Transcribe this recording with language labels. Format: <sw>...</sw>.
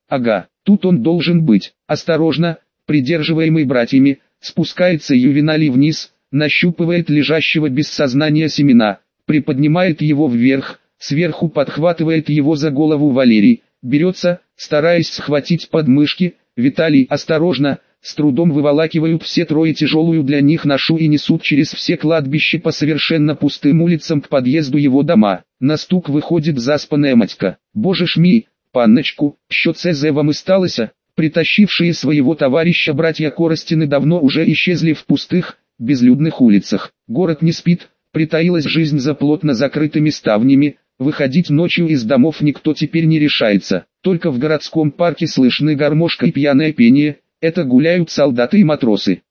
<ru>Ага, тут он должен быть. Осторожно, придерживаемый братьями, спускается ювеналий вниз, нащупывает лежащего без сознания Семена, приподнимает его вверх, сверху подхватывает его за голову Валерий, берется, стараясь схватить подмышки, Виталий осторожно, с трудом выволакивают все трое тяжелую для них ношу и несут через все кладбища по совершенно пустым улицам к подъезду его дома. На стук выходит заспанная матька.</ru> <uk>«Боже ж ми, панночку, що це зе вам исталося?»</uk> <ru>Притащившие своего товарища братья Коростины давно уже исчезли в пустых, безлюдных улицах. Город не спит, притаилась жизнь за плотно закрытыми ставнями, выходить ночью из домов никто теперь не решается. Только в городском парке слышны гармошка и пьяное пение, это гуляют солдаты и матросы.</ru>